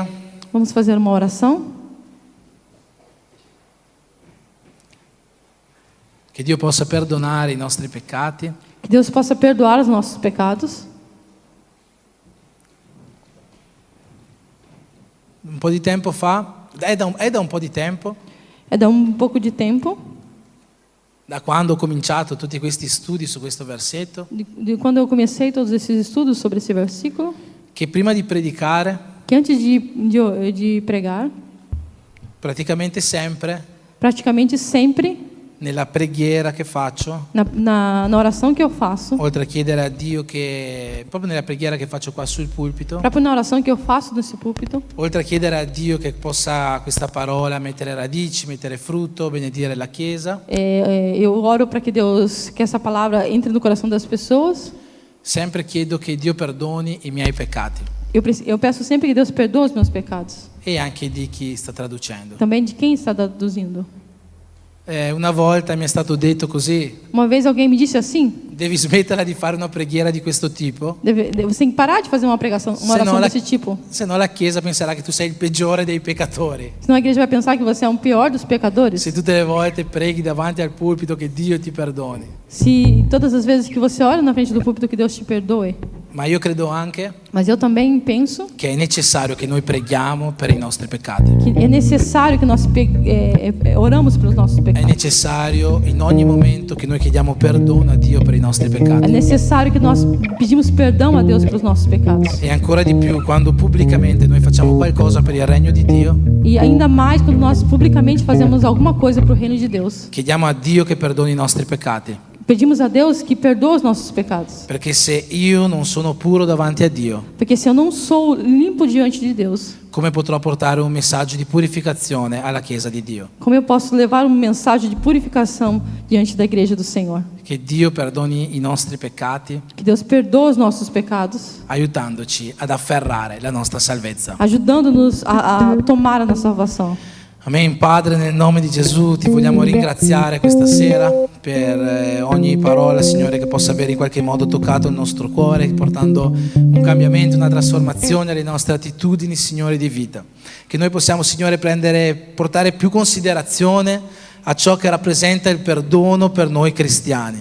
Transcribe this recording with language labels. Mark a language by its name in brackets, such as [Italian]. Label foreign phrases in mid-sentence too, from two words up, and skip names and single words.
[Portuguese] Vamos fazer uma oração. [Italian] Che Dio possa perdonare i nostri peccati. [Portuguese] Que Deus possa perdoar os nossos pecados. [Italian] Un po' di tempo fa, è da un po' di tempo, [Portuguese] É dar pouco de tempo, [Italian] da quando ho cominciato tutti questi studi su questo versetto, [Portuguese] de quando eu comecei todos esses estudos sobre esse versículo, [Italian] che prima di predicare, [Portuguese] que antes de pregar, [Italian] praticamente sempre, [Portuguese] praticamente sempre, [Italian] nella preghiera che faccio, [Portuguese] na oração que eu faço, [Italian] oltre a chiedere a Dio che, proprio nella preghiera che faccio qua sul pulpito, [Portuguese] próprio na oração que eu faço nesse púlpito, [Italian] oltre a chiedere a Dio che possa questa parola mettere radici, mettere frutto, benedire la Chiesa, [Portuguese] eu oro para que essa palavra entre no coração das pessoas. [Italian] sempre chiedo che Dio perdoni i miei peccati [Portuguese] Eu peço sempre que Deus perdoe os meus pecados, [Italian] e anche di chi sta traducendo. [Portuguese] também de quem está traduzindo. [Italian] Una volta mi è stato detto così: [Portuguese] Uma vez alguém me disse assim: [Italian] devi smetterla di fare una preghiera di questo tipo, [Portuguese] você tem que parar de fazer uma oração desse tipo, [Italian] se no la Chiesa penserà che tu sei il peggiore dei peccatori. [Portuguese] senão a igreja vai pensar que você é pior dos pecadores. [Italian] Se tutte le volte preghi davanti al pulpito che Dio ti perdoni. [Portuguese] Se todas as vezes que você ora na frente do púlpito que Deus te perdoe. [Italian] Ma io credo anche [Portuguese] Mas eu também penso [Italian] che è necessario che noi preghiamo per i nostri peccati. [Portuguese] que é necessário que nós oramos pelos nossos [Italian] È [Portuguese] pecados. [Italian] necessario in ogni momento che noi chiediamo perdono a Dio per i nostri [Portuguese] É [Italian] peccati. [Portuguese] necessário que nós pedimos perdão a Deus pelos nossos pecados. [Italian] E ancora di più quando pubblicamente noi facciamo qualcosa per il regno di Dio, [Portuguese] E ainda mais quando nós publicamente fazemos alguma coisa para o reino de Deus. [Italian] chiediamo a Dio che perdoni i nostri peccati. [Portuguese] Pedimos a Deus que perdoe os nossos pecados. [Italian] Perché se io non sono puro davanti a Dio, [Portuguese] Porque se eu não sou limpo diante de Deus, [Italian] come potrò portare un messaggio di purificazione alla Chiesa di Dio? [Portuguese] como eu posso levar uma mensagem de purificação diante da igreja do Senhor? [Italian] Che Dio perdoni i nostri peccati, [Portuguese] Que Deus perdoe os nossos pecados, [Italian] aiutandoci ad afferrare la nostra salvezza. [Portuguese] ajudando-nos a tomar a nossa salvação. Amen. [Italian] Padre, nel nome di Gesù ti vogliamo ringraziare questa sera per ogni parola, Signore, che possa avere in qualche modo toccato il nostro cuore, portando un cambiamento, una trasformazione alle nostre attitudini, Signore, di vita. Che noi possiamo, Signore, portare più considerazione a ciò che rappresenta il perdono per noi cristiani.